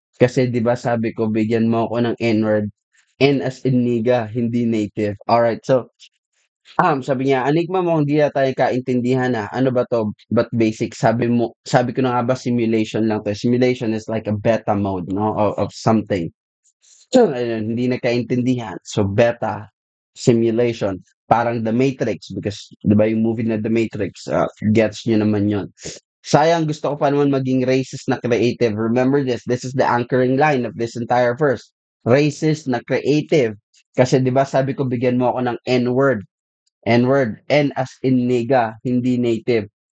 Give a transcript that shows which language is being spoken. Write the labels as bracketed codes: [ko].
[tl] Kasi di ba sabi ko, bigyan mo ako ng N-word. N as in nigga, hindi native. Alright, so, sabi niya, Enigma mo, hindi na tayo kaintindihan na. Ano ba to? [en] But basic. [tl] Sabi ko na nga ba, simulation lang to. [en] Simulation is like a beta mode, no? Of something. [tl] So, ayun, hindi na kaintindihan. So, beta, simulation. Parang The Matrix. Because, di ba yung movie na The Matrix, gets nyo naman yun. Sayang, gusto ko pa naman maging racist na creative. [en] Remember this. This is the anchoring line of this entire verse. [tl] Racist na creative. Kasi, di ba, sabi ko, bigyan mo ako ng N-word. [en] N-word. [tl] N as in nigga, hindi native.